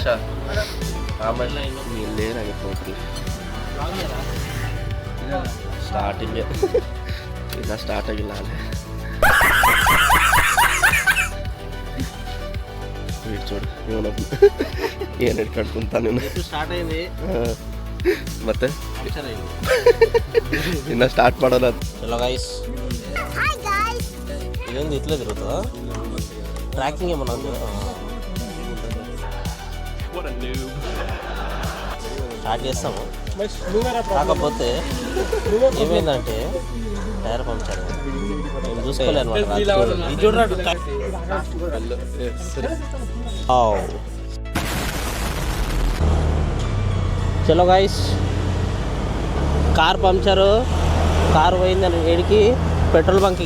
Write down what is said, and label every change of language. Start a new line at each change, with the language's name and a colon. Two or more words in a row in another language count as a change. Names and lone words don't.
Kannada: ಆಮೇಲೆ ಇಲ್ಲೇನಾಗಿತ್ತು ನೋಡ್ರಿ, ಸ್ಟಾರ್ಟಿಂಗೆ ಇನ್ನ ಸ್ಟಾರ್ಟ್ ಆಗಿಲ್ಲ ಅಲ್ಲೇ ಚೋಡು ಇವನು ಏನು ಹಿಡ್ಕೊಂಡು ಕುಂತಾನೆ ಸ್ಟಾರ್ಟ್ ಆಗಿದೆ ಮತ್ತೆ ಇನ್ನ ಸ್ಟಾರ್ಟ್ ಮಾಡೋಲ್ಲ.
Telugu: ಚಲೋ ಗೈಸ್, ಇದೊಂದು ఇట్లేదిరుగుతా ట్రాకింగ్ ఏమన్నా స్టార్ట్ చేస్తాము. కాకపోతే ఏమైందంటే టైర్ పంక్చర్ నేను చూసుకోలే అనమాట. చలో గైస్, కార్ పంక్చరు, కారు పోయిందని ఏడికి పెట్రోల్ బంక్కి.